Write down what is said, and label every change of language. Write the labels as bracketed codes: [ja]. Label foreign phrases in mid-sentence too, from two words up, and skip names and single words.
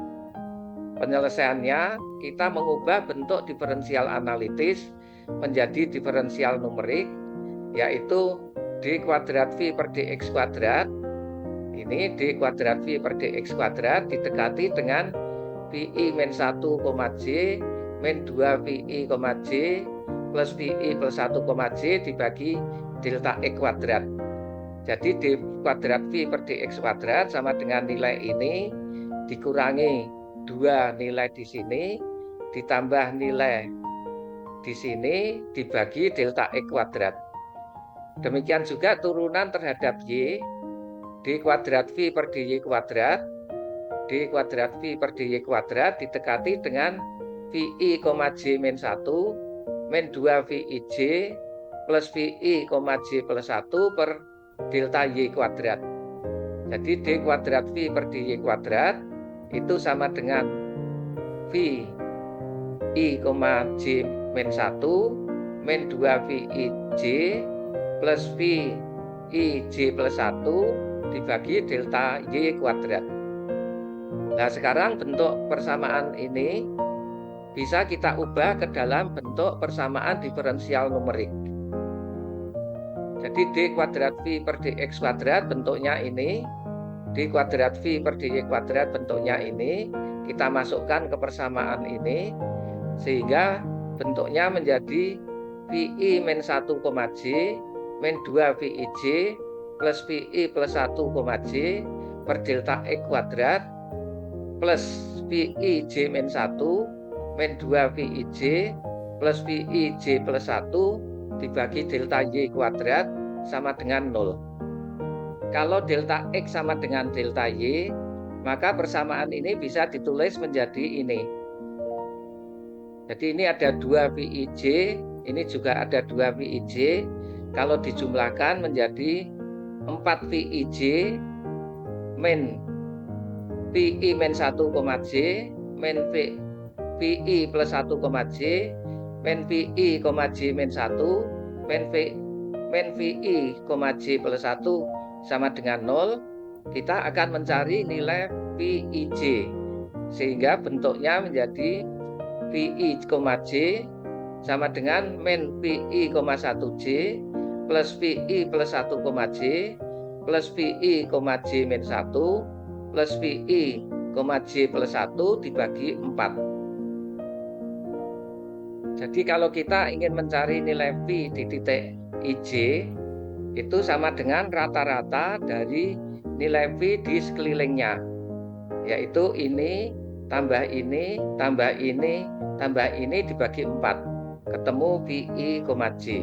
[id] Penyelesaiannya, kita mengubah bentuk diferensial analitis menjadi diferensial numerik, yaitu d kuadrat v per dx kuadrat. Ini d kuadrat v per dx kuadrat didekati dengan vi min 1, j min 2 vi, j plus vi plus 1, j dibagi delta x kuadrat. Jadi d kuadrat v per dx kuadrat sama dengan nilai ini dikurangi 2 nilai di sini ditambah nilai di sini dibagi delta x kuadrat. Demikian juga turunan terhadap y, d kuadrat v per dy kuadrat, d kuadrat v per dy kuadrat didekati dengan vi, j min 1 min 2 vi j plus vi, j plus 1 per delta y kuadrat. Jadi d kuadrat v per dy kuadrat itu sama dengan vi, j min 1 min 2 vi j plus vi, j plus 1 dibagi delta y kuadrat. Nah, sekarang bentuk persamaan ini bisa kita ubah ke dalam bentuk persamaan diferensial numerik. Jadi d kuadrat v per dx kuadrat bentuknya ini, d kuadrat v per dy kuadrat bentuknya ini, kita masukkan ke persamaan ini sehingga bentuknya menjadi vi min 1, j min 2 vi j plus vi plus 1, j per delta x kuadrat plus vi j min 1 min 2 vi j plus vi j plus 1 dibagi delta y kuadrat sama dengan 0. Kalau delta x sama dengan delta y, maka persamaan ini bisa ditulis menjadi ini. Jadi ini ada 2 vi j, ini juga ada 2 vi j. Kalau dijumlahkan menjadi 4 vi j min vi min 1, j min vi plus 1, j min vi, j min 1 min vi, j plus 1 sama dengan 0. Kita akan mencari nilai vi j sehingga bentuknya menjadi vi, j sama dengan min vi, 1 j plus vi plus 1, j plus vi, j min 1 plus vi, j plus 1 dibagi 4. Jadi kalau kita ingin mencari nilai v di titik ij, itu sama dengan rata-rata dari nilai v di sekelilingnya, yaitu ini tambah ini tambah ini tambah ini dibagi 4, ketemu vi, j.